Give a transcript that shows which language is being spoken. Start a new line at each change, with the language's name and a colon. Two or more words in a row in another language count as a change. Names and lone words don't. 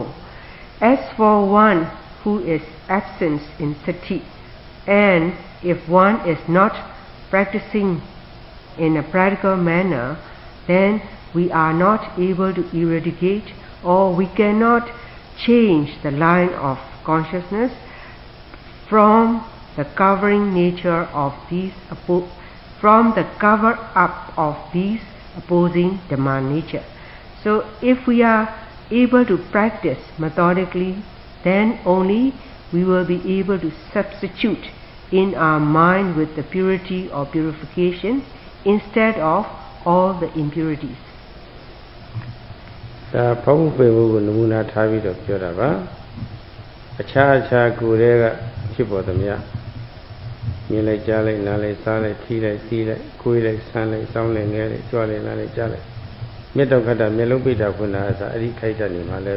English: As for one who is absent in sati, and if one is not practicing in a practical manner, then we are not able to eradicate or we cannot change the line of consciousness from the covering nature of these from the cover up of these opposing demand nature. So if we are able to practice methodically, then only we will be able to substitute in our mind with the purity or purification instead of all the impurities.
Burmese: ဒါဖောက်ပေမှုကိုနမူနာထားပြီးတော့ပြောတာပါအခြားကိုယ်တွေကဖြစ်ပေါ်သမျှမြင်လိုက်ကြားလိုက်နားလိုက်စားလိုက်ထိလိုက်သိလိုက်ကိုယ်လိုက်ဆန်းလိုက်စောင်းလိုက်ငဲလိုက်ကြွလိုက်နားလိုက်ကြားလိုက်မြတ်တော်ခတ်တာမျက်လုံးပိတ်တာဖွင့်တာအစားအဲ့ဒီခိုက်တဲ့နေမှာလည်း